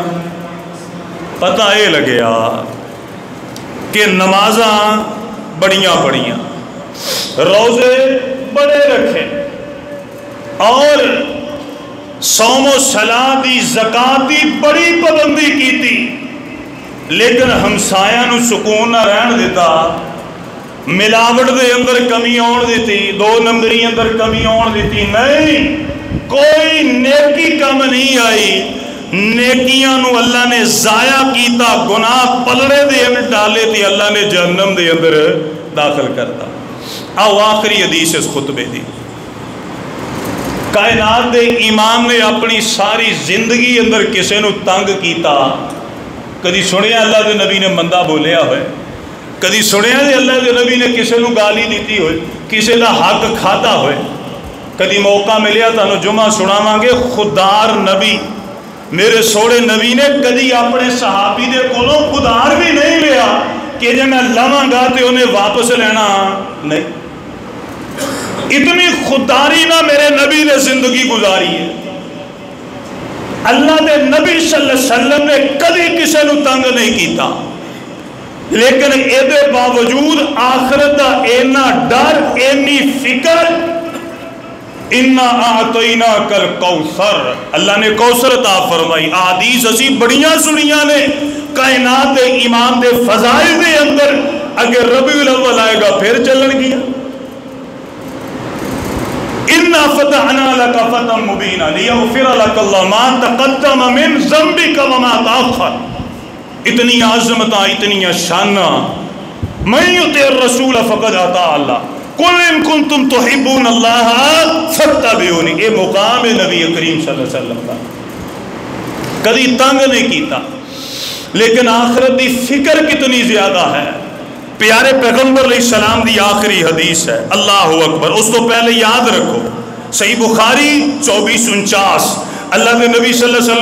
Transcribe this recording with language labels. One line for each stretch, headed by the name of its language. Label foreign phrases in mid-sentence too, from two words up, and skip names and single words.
Punjabi: پتہ یہ لگیا کہ نمازاں بڑیاں پڑھیاں روزے بڑے رکھے اور صوم و صلاۃ دی زکات دی بڑی پابندی کیتی لیکن ہمسایاں نو سکون نہ رہن دیتا ملاوٹ دے اندر کمی آن دیتی دو نمبری اندر کمی آن دیتی نہیں کوئی نیکی کم نہیں آئی نیکیاں نو اللہ نے ضائع کیتا گناہ پلڑے دے اندر ڈالے تھی اللہ نے جہنم دے اندر داخل کرتا۔ آؤ آخری حدیث اس خطبے دی کائنات دے امام نے اپنی ساری زندگی اندر کسے نو تنگ کیتا کدی سنیا اللہ دے نبی نے مندہ بولیا ہوئے کدی سنیا دے اللہ دے نبی نے کسے نو گالی دیتی ہوئے کسے دا حق کھاتا ہوئے کدی موقع ملیا تانو جمعہ سناواں گے خوددار نبی میرے سوڑے نبی نے کدی اپنے صحابی دے کولوں خوددار بھی نہیں لیا کہ جب میں لواں گا تے انہیں واپس لینا نہیں اتنی خودداری نہ میرے نبی نے زندگی گزاری ہے۔ اللہ دے نبی
Arabic: صلی اللہ علیہ وسلم
Punjabi: نے کدی کسی نو تنگ نہیں کیتا لیکن ایدے باوجود آخرت دا اینا ڈر اینی فکر
Arabic: اِنَّا أَعْطَيْنَاكَ الْكَوْثَرَ
Punjabi: اللہ نے کوثر عطا فرمائی احادیث اسی بڑیاں سنیاں نے کائنات دے امام دے فضائل دے اندر اگر ربیع الاول آئے گا پھر چلن گیا
Arabic: اِنَّا فَتَحْنَا لَكَ فَتًا مُبِينًا لِيَغْفِرَ لَكَ اللَّهُ مَا تَقَدَّمَ مِنْ ذَنبِكَ وَمَا تَأَخَّرَ
Punjabi: اتنی عظمتاں اتنی شاناں
Arabic: مَن يُطِعِ الرَّسُولَ فَقَدْ أَطَاعَ اللَّهَ قُلْ إِن كُنتُمْ تُحِبُّونَ اللَّهَ فَاتَّبِعُونِي
Punjabi: یہ مقام ہے نبی کریم صلی اللہ علیہ وسلم کا کدی تنگ نہیں کیتا لیکن آخرت دی فکر کتنی زیادہ ہے۔ پیارے پیغمبر علیہ السلام دی آخری حدیث ہے
Arabic: اللہ اکبر
Punjabi: اس تو پہلے یاد رکھو صحیح بخاری 2449 اللہ کے نبی
Arabic: صلی اللہ علیہ